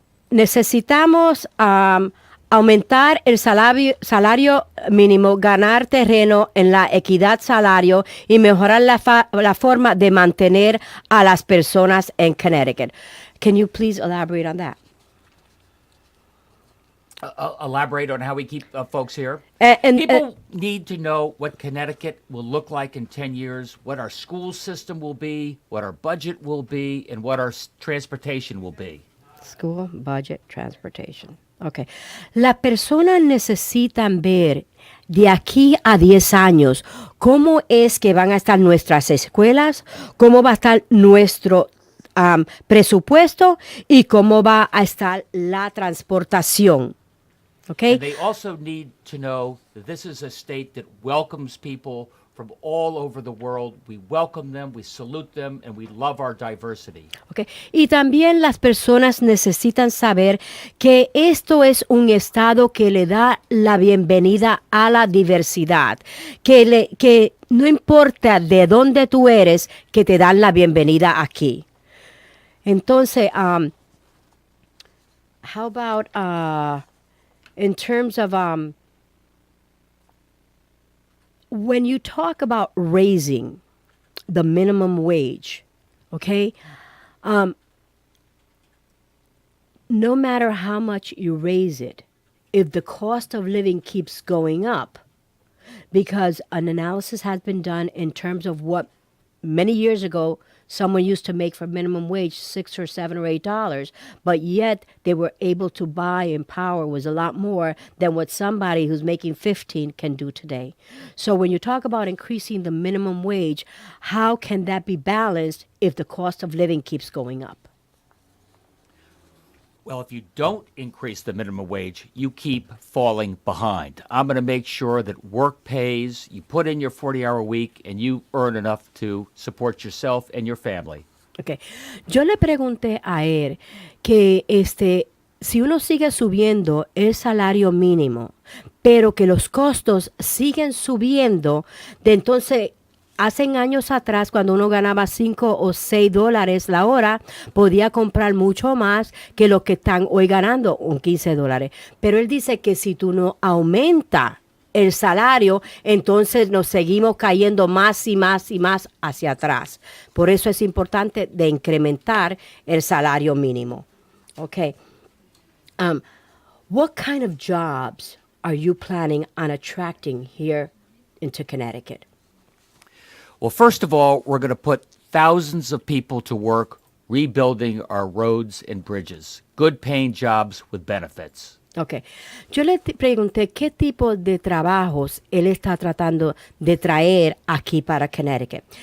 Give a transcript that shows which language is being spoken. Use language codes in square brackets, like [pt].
[es] Necesitamos aumentar el salario mínimo, ganar terreno en la equidad salario y mejorar la forma de mantener a las personas en Connecticut. [en] Can you please elaborate on that? Elaborate on how we keep folks here. And People need to know what Connecticut will look like in 10 years, what our school system will be, what our budget will be, and what our transportation will be. School, budget, transportation. Okay. [es] Las personas necesitan ver de aquí a 10 años cómo es que van a estar nuestras escuelas, cómo va a estar nuestro presupuesto y cómo va a estar la transportación. [en] Okay? And they also need to know that this is a state that welcomes people from all over the world. We welcome them, we salute them, and we love our diversity. Okay. [es] Y también las personas necesitan saber que esto es un estado que le da la bienvenida a la diversidad, que no importa de dónde tú eres, que te dan la bienvenida aquí. [en] Entonces, how about in terms of when you talk about raising the minimum wage, okay, no matter how much you raise it, if the cost of living keeps going up, because an analysis has been done in terms of what many years ago someone used to make for minimum wage $6 or $7 or $8, but yet they were able to buy and power was a lot more than what somebody who's making 15 can do today. So when you talk about increasing the minimum wage, how can that be balanced if the cost of living keeps going up? Well, if you don't increase the minimum wage, you keep falling behind. I'm going to make sure that work pays, you put in your 40-hour week, and you earn enough to support yourself and your family. Okay. [es] Yo le pregunté a él que si uno sigue subiendo el salario mínimo, pero que los costos siguen subiendo, de entonces hace años atrás, cuando uno ganaba $5 o $6 la hora, podía comprar mucho más que lo que están hoy ganando, un $15. Pero él dice que si tú no aumentas el salario, entonces nos seguimos cayendo más y más y más hacia atrás. Por eso es importante de incrementar el salario mínimo. [en] Okay. What kind of jobs are you planning on attracting here into Connecticut? Well, first of all, we're going to put thousands of people to work rebuilding our roads and bridges. Good paying jobs with benefits. Okay. [es] Yo le pregunté qué tipo de trabajos él está tratando de traer aquí para Connecticut.